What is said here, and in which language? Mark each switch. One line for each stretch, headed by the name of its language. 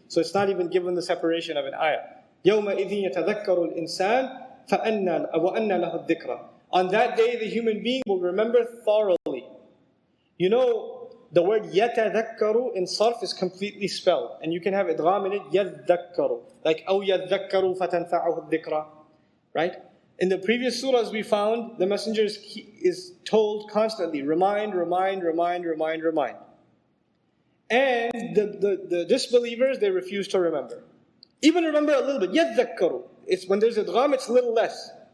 English: So it's not even given the separation of an ayah.
Arabic: يَوْمَئِذٍ يَتَذَكَّرُ الْإِنسَانِ وَأَنَّ لَهُ الذِّكْرَى.
English: On that day, the human being will remember thoroughly. You know, the word يَتَذَكَّرُ in sarf is completely spelled. And you can have idgham in it, يَذَّكَّرُ. Like,
Arabic: أَوْ يَذَّكَّرُ فَتَنْفَعُهُ الذِّكْرَى.
English: Right? In the previous surahs we found, the messenger is told constantly, remind, remind, remind, remind, remind. And the disbelievers, they refuse to remember. Even remember a little bit, يَذَّكَّرُ. It's when there's idgham, it's a little less.